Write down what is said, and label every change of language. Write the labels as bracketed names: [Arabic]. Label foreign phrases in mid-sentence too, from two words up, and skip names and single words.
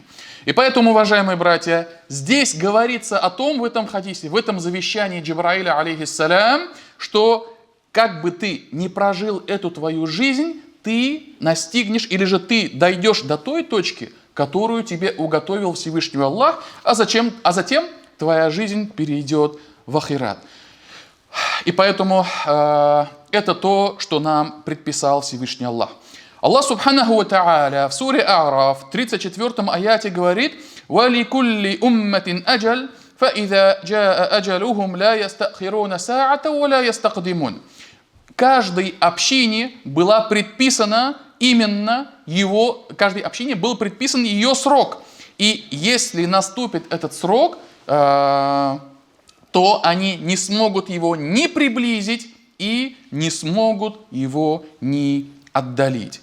[Russian] И поэтому, уважаемые братья, здесь говорится о том, в этом хадисе, в этом завещании Джибраиля, алейхиссалям, что как бы ты не прожил эту твою жизнь, ты настигнешь, или же ты дойдешь до той точки, которую тебе уготовил Всевышний Аллах, а затем твоя жизнь перейдет в ахират. И поэтому это то, что нам предписал Всевышний Аллах. [Arabic] الله سبحانه وتعالى [Russian] в суре А'раф в 34 аяте говорит: [Arabic] «ولكل أمة أجل فإذا جاء أجلهم لا يستأخرون ساعة ولا يستقدمون». [Russian] Каждой общине была предписана именно каждой общине был предписан ее срок. И если наступит этот срок, то они не смогут его ни приблизить и не смогут его ни отдалить.